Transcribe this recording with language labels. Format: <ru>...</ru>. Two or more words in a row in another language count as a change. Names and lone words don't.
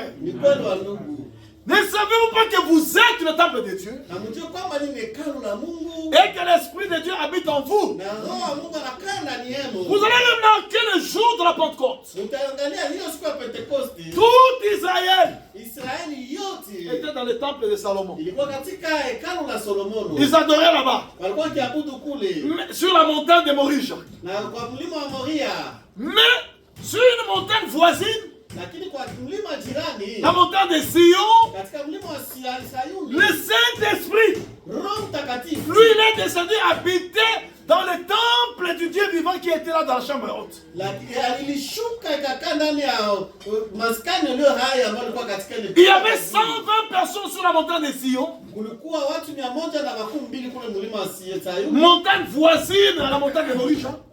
<fr>Ne savez-vous pas que vous êtes le temple de Dieu et que l'Esprit de Dieu habite en vous? Vous allez remarquer le jour de la Pentecôte. Tout Israël était dans le temple de Salomon.</fr> <sw>Ilikuwa katika hekalu la Solomono.</sw> <fr>Ils adoraient là-bas.</fr> <sw>Walikuwa wakiabudu kule.</sw> <fr>Sur la montagne de Moria.</fr> <sw>Na kwa mlima wa Moria.</sw> <fr>Mais sur une montagne voisine,</fr> <sw>lakini kwa mlima jirani,</sw> <fr>la montagne de Sion,</fr> <sw>katika mlima wa Sayuni,</sw> <fr>le Saint-Esprit,</fr> <sw>Roho Mtakatifu,</sw> <fr>lui il est descendu habiter dans le temple du Dieu vivant qui était là dans la chambre haute. Il y avait 120 personnes sur la montagne de Sion. Montagne voisine à la montagne de Moria.</fr>